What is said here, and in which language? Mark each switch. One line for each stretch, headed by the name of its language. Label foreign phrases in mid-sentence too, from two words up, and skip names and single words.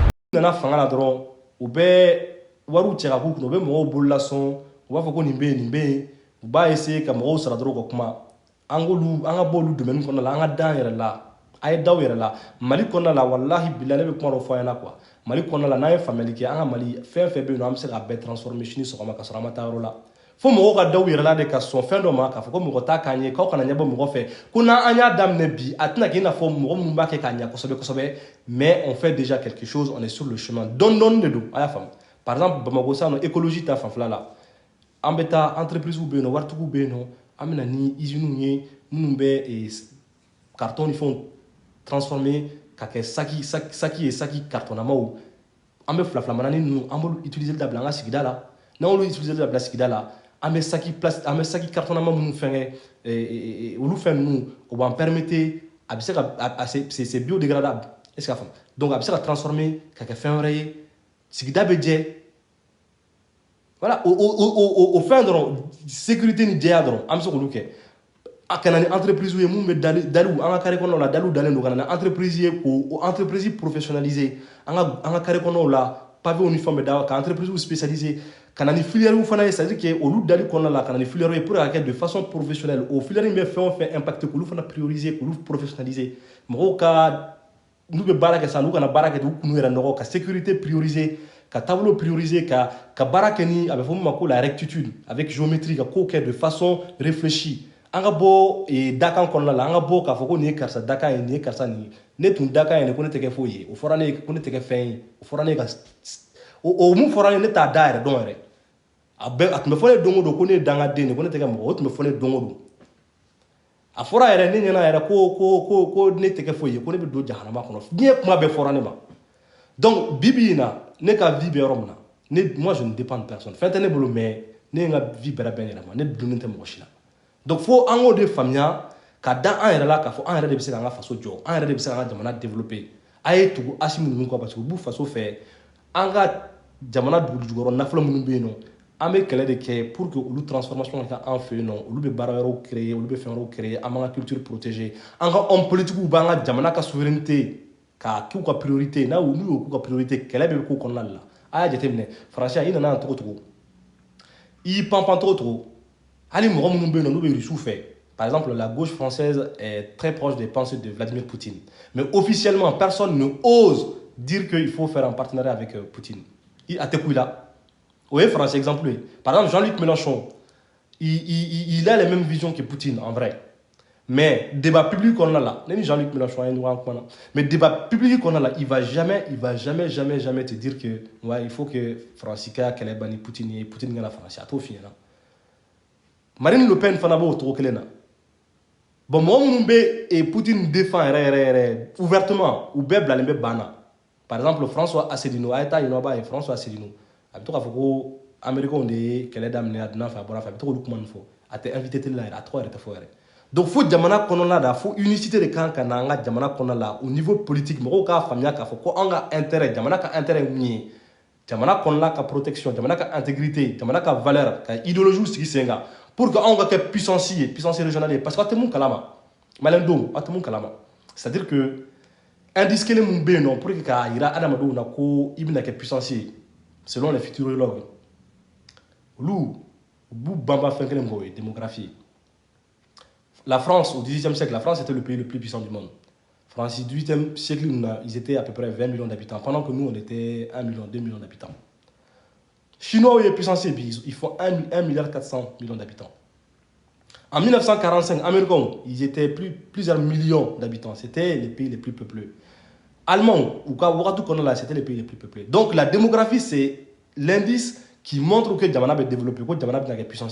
Bambara: nana fanga la dɔrɔn u bɛ wariw cɛ ka k'u kunna u bɛ mɔgɔw bolola sɔn u b'a fɔ ko nin bɛ yen nin bɛ yen u b'a essayer ka mɔgɔw sara dɔrɔn ka kuma an ka bɔ olu domaine kɔnɔna la an ka dan yɛrɛ la a ye daw yɛrɛ la Mali kɔnɔna la
Arabic: والله بالله
Bambara: ne bɛ kuma dɔ fɔ an ɲɛna quoi Mali kɔnɔna la n'an ye faamuyali kɛ an ka Mali fɛn fɛn bɛ yen nɔ an bɛ se k'a bɛɛ transformer sini sɔgɔma ka sɔrɔ an ma taa yɔrɔ la fo mɔgɔw ka daw yɛrɛ la de ka sɔn fɛn dɔ ma k'a fɔ ko mɔgɔ t'a k'an ye k'aw kana ɲɛbɔ mɔgɔ fɛ ko n'an y'a daminɛ bi a tɛna k'i n'a fɔ mɔgɔ minnu b'a kɛ k'a ɲɛ kosɛbɛ kosɛbɛ
French: mais on fait déjà quelque chose on est sur le chemin
Bambara: dɔɔni dɔɔni de don a y'a faamu
French: par exemple
Bambara: Bamako sisan nɔ écologie ta fanfɛla la an bɛ taa entreprises bɛ yen nɔ waritigiw bɛ yen nɔ an bɛ na ni usines ye minnu bɛ carton ni fɛnw transformer ka kɛ saki ye saki cartonnamaw an bɛ fila manani ninnu an b'olu utiliser dabila an ka sigida la n'an y'olu utiliser dabila sigida la an bɛ saki cartonnama minnu fɛnkɛ olu fɛn ninnu o b'an permettre a bɛ se ka
French: c'est biodégradable est-ce que
Bambara: a faamu donc a bɛ se ka transformer ka kɛ fɛn wɛrɛ ye sigida bɛ jɛ voilà o fɛn dɔrɔn sécurité ni jɛya dɔrɔn an bɛ se k'olu kɛ a kana ni entreprise ye mun bɛ daliw an ka carré kɔnɔnaw la daliw dalen don ka na ni entreprise ye k'o entreprise professionnaliser an ka carré kɔnɔnaw la pavéw ni fɛnw bɛ da ka
French: entreprise spécialisée
Bambara: ka na ni filière fana ye
French: c'est à dire que
Bambara: olu dali kɔnɔna la ka na ni filière ye pour ka kɛ
French: de façon professionnelle
Bambara: o filière in bɛ fɛn o fɛn impacté k'olu fana prioriser k'olu professionnaliser mɔgɔw ka n'u bɛ baara kɛ sisan n'u kana baara kɛ u kunu yɛrɛ nɔgɔ ka sécurité prioriser ka tableau prioriser ka baara kɛ ni a bɛ fɔ min ma ko
French: la rectitude avec géométrie
Bambara: ka kow kɛ
French: de façon réfléchie
Bambara: an ka bɔ dakan kɔnɔna la an ka bɔ k'a fɔ ko nin ye karisa dakan ye nin ye karisa nin ye ne tun dakan ye nin ko ne tɛ kɛ foyi ye o fɔra ne ye ko ne tɛ kɛ fɛn ye o fɔra ne ka o mun fɔra ne ne t'a da yɛrɛ dɔn yɛrɛ a tun bɛ fɔ ne don o don ko ne ye dangaden de ko ne tɛ kɛ mɔgɔ o tun bɛ fɔ ne don o don a fɔra yɛrɛ ne ɲɛna yɛrɛ ko ne tɛ kɛ foyi ye ko ne bɛ don jahanama kɔnɔ diɲɛ kuma bɛɛ fɔra ne ma donc bibi in na ne ka vie bɛ yɔrɔ min na
French: moi je ne dépends de personne
Bambara: fɛn tɛ ne bolo mais ne ye n ka vie bɛrɛ bɛn n yɛrɛ ma ne dunnen tɛ mɔgɔ si la donc fo an k'o de faamuya ka da an yɛrɛ la k'a fɔ an yɛrɛ de bɛ se k'an ka faso jɔ an yɛrɛ de bɛ se k'an ka jamana développer a ye tugu Asimu ninnu kɔ
French: parce que
Bambara: u b'u faso fɛ an ka jamana dugujukɔrɔ nafolo minnu bɛ yen nɔ an bɛ kɛlɛ de kɛ
French: pour que
Bambara: olu transformation ka kɛ an fɛ yen nɔ olu bɛ baara wɛrɛw créer olu bɛ fɛn wɛrɛw créer an b'an ka culture protéger an ka
French: homme politiques
Bambara: b'an ka jamana ka souveraineté k'a k'u ka priorité n'u y'o k'u ka priorité kɛlɛ bɛ k'u kɔnɔna de la a y'a jateminɛ faransiya i nana yan togo togo i y'i panpan togo togo hali mɔgɔ minnu bɛ yen nɔ n'u bɛ Russiw fɛ
French: par exemple la gauche française est très proche des pensées de Vladimir Poutine mais officiellement personne ne ose dire qu'il faut faire un partenariat avec Poutine
Bambara: a tɛ ku i la o ye français exemple ye
French: par exemple Jean-Luc Mélenchon il a les mêmes visions que Poutine en vrai mais débat public
Bambara: kɔnɔna la ne ni Jean-Luc Mélenchon an ye ɲɔgɔn kumana
French: mais débat public
Bambara: kɔnɔna la
French: il va jamais te dire que ouais il faut que
Bambara: Faransi ka kɛlɛ ban ni Poutine ye Poutine kana Faransi a t'o f'i ɲɛna Marine Le Pen fana b'o togo kelen na bon mɔgɔ minnu bɛ Poutine défend yɛrɛ ouvertement u bɛɛ bilalen bɛ ban na par exemple François Asselineau a ye taa yen nɔ a b'a ye François Asselineau a bɛ to k'a fɔ ko américains de ye kɛlɛ daminɛ a donna fɛ a bɔra fɛ a bɛ to k'olu kuma ninnu fɔ a tɛ
French: invité télé
Bambara: la yɛrɛ a tɔgɔ yɛrɛ tɛ fɔ yɛrɛ donc fo jamana kɔnɔna la fo
French: unicité de
Bambara: kan ka na an ka jamana kɔnɔna la
French: au niveau politique
Bambara: mɔgɔw k'a faamuya k'a fɔ ko an ka intérêt jamana ka intérêt ye mun ye jamana kɔnɔna ka protection jamana ka intégrité jamana ka valeur ka idéologie sigi sen kan
French: pour que
Bambara: anw ka kɛ puissance ye
French: puissance régionale
Bambara: ye
French: parce que
Bambara: a tɛ mun kalama maliyɛndenw a tɛ mun kalama
French: c'est à dire que indice
Bambara: kelen mun bɛ yen nɔ
French: pour que
Bambara: k'a jira adamadenw na ko i bɛna kɛ puissance ye
French: selon les futurologues
Bambara: olu b'u banba fɛn kelen mɔgɔ ye
French: démographie la France au XVIIIe siècle la France était le pays le plus puissant du monde France au XVIIIe siècle ils étaient à peu près 20 millions d'habitants pendant que nous on était 1 million 2 millions d'habitants Chinois est puissance ils font 1,4 milliard d'habitants en 1945 Américains ils étaient plusieurs millions d'habitants c'était les pays les plus peuplés Allemands ou quoi c'était les pays les plus peuplés donc la démographie c'est l'indice qui montre que Jamana va développer, que Jamana va être puissance.